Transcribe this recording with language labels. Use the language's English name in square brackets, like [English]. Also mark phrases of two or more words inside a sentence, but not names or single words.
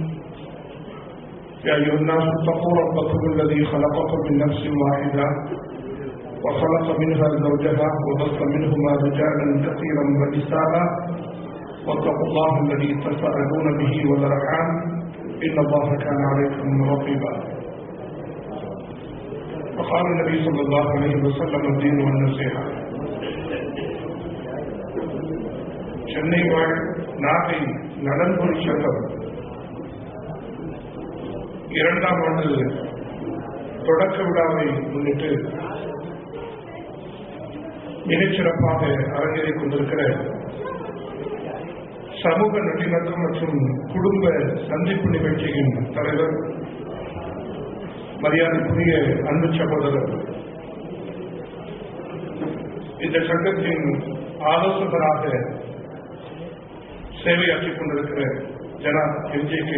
[Arabic] يا أيها الناس اتقوا ربكم الذي خلقكم من نفس واحدة وخلق منها زوجها وبث منهما رجالا كثيرا ونساء واتقوا الله الذي تساءلون به والأرحام إن الله كان عليكم رقيبا. وقال النبي صلى الله عليه وسلم الدين والنصيحة. [Tamil] சென்னை வாழ் நாகை நலன்புரி சங்கம் 2ஆம் ஆண்டு தொடக்க விழாவை முன்னிட்டு மிகச்சிறப்பாக அரங்கேறிக் கொண்டிருக்கிற சமூக நல்லிணக்கம் மற்றும் குடும்ப சந்திப்பு நிகழ்ச்சியின் தலைவர், மரியாதைக்குரிய அன்பு சகோதரர், இந்த சங்கத்தின் ஆலோசகராக சேவையாற்றிக் கொண்டிருக்கிற ஜனாப் எம்.ஜே.கே.